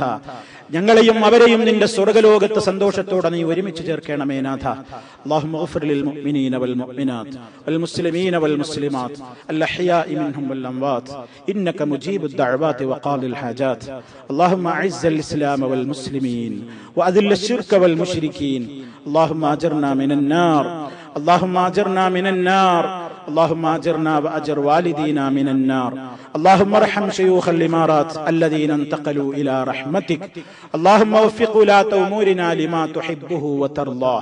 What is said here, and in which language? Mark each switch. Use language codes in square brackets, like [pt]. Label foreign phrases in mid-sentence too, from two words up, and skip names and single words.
[ml] ഞങ്ങളെയും അവരെയും നിന്റെ സ്വർഗ്ഗലോകത്ത് സന്തോഷത്തോടെ നീ ഒരുമിച്ച് ചേർക്കണമേ നാഥ. [ar] اللهم اغفر للمؤمنين والمؤمنات والمسلمين والمسلمات الأحياء منهم والأموات إنك مجيب الدعوات وقاضي الحاجات. اللهم أعز الإسلام والمسلمين وأذل الشرك والمشركين. اللهم اجرنا من النار اللهم اجرنا من النار اللهم أجرنا وأجر والدينا من النار. اللهم ارحم شيوخ الإمارات الذين انتقلوا إلى رحمتك. اللهم وفق ولاة أمورنا لما تحبه وترضاه.